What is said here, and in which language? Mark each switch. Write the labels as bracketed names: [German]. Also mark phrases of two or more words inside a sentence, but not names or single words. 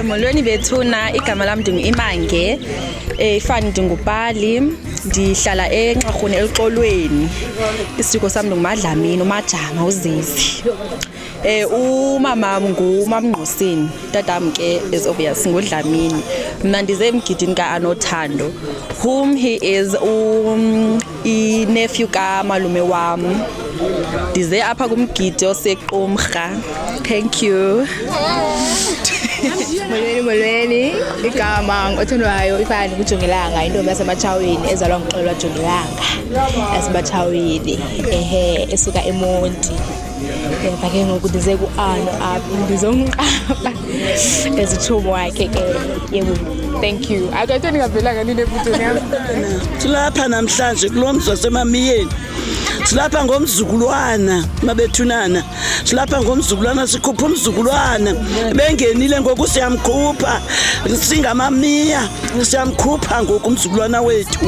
[Xhosa] molweni bethuna igama lami Imange Fani ndingubhali ndihlala eNxarhuni eLxolweni isiko sami nguMadlamini uMajama uZizi umama nguMamngqosini tatam ke [English] is obvious [Xhosa] nguDlamini mina ndize emgidini kaAnothando [English] whom he is nephew [Xhosa] kamalume wam ndize apha kumgidi oseQumrha. [English] Thank you. [Xhosa] Molweni igama othandwayo Ifani kuJongilanga intombi yasematshaweni ezalwa nguXolo Jongilanga yasematshaweni esuka eMonti ke ngoku ndize kuAno apha ndizomqapha ezitshomo wakhe ke yebo. [English] Thank you. [Xhosa] Akathe ndingavelanga ninebutoni yam. Silapha namhlanje kulomzi waseMamiyeni. Silapha ngomzukulwana mabethunana. Silapha ngomzukulwana sikhupha umzukulwana. Bengenile ngoku siyamkhupha. Singamamiya siyamkhupha ngoku umzukulwana wethu.